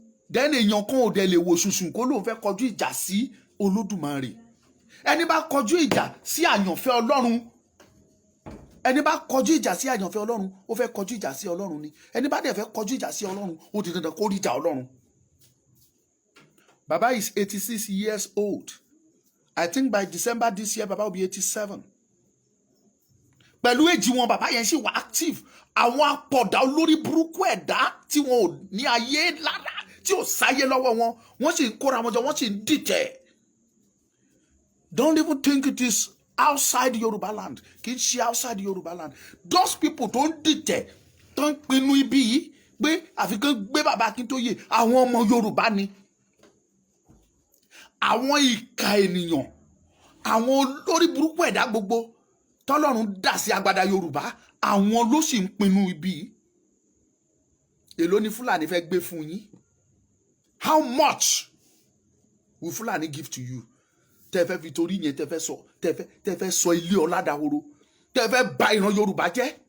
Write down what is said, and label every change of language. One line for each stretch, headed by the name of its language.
Yoruba: dẹ́ni èèyàn kan ò dẹ̀ lè wò ṣùṣùn kó lóun fẹ́ kọjú ìjà sí Olódùmarè ẹni bá kọjú ìjà sí àyànfẹ́ Ọlọ́run ẹni bá kọjú ìjà sí àyànfẹ́ Ọlọ́run ó fẹ́ kọjú ìjà sí Ọlọ́run ni ẹni bá dẹ̀ fẹ́ kọjú ìjà sí Ọlọ́run ó ti dandan kó rí ìjà Ọlọ́run.
English: Baba is 86 years old. I think by December this year Baba will be 87.
Yoruba: Pẹ̀lú èjì wọn bàbá yẹn ṣì wà active àwọn apọ̀dà olórí burúkú ẹ̀dá tí wọn ò ní ayé lára tí ò sáyé lọ́wọ́ wọn wọ́n sì ń kóra wọn jọ wọ́n sì ń dìtẹ̀.
English: Don't even think it is outside Yoruba land.
Yoruba: Kì í ṣe
English: outside Yoruba land. Those people
Yoruba: tó ń dìtẹ̀ tó ń pinnu ibi yìí pé àfi kán gbé bàbá Akíntóyè àwọn ọmọ Yorùbá ni. Àwọn ìka ènìyàn àwọn olórí burúkú ẹ̀dá gbogbo tọ́lọ́run dà sí agbada Yorùbá àwọn ló sì ń pinnu ibi yìí. Èló ni Fúlàní fẹ́ gbé fún yín?
English: How much will Fúlàní give to you?
Yoruba: Tẹ́fẹ́ fi torí yẹn tẹ́fẹ́ sọ ilé ọ̀làdàhoro tẹ́fẹ́ bà ìran Yorùbá jẹ́.